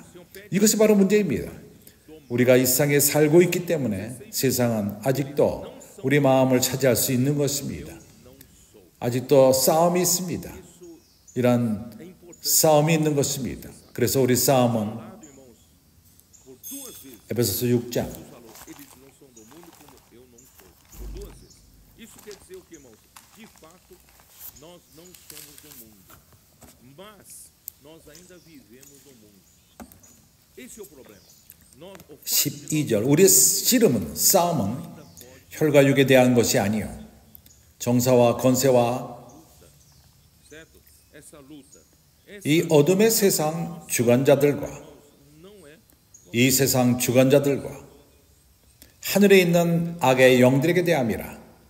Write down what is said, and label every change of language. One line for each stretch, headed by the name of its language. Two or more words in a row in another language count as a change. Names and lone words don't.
Korean: 이것이 바로 문제입니다. 우리가 이 세상에 살고 있기 때문에 세상은 아직도 우리 마음을 차지할 수 있는 것입니다. 아직도 싸움이 있습니다. 이런 싸움이 있는 것입니다. 그래서 우리 싸움은 에베소서 6장
Portuguese: Esse é o problema.
Korean: 12절 우리의 씨름은 싸움은 혈과 육에 대한 것이 아니요 정사와 권세와 이 어둠의 세상 주관자들과 이 세상 주관자들과 하늘에 있는 악의 영들에게 대함이라.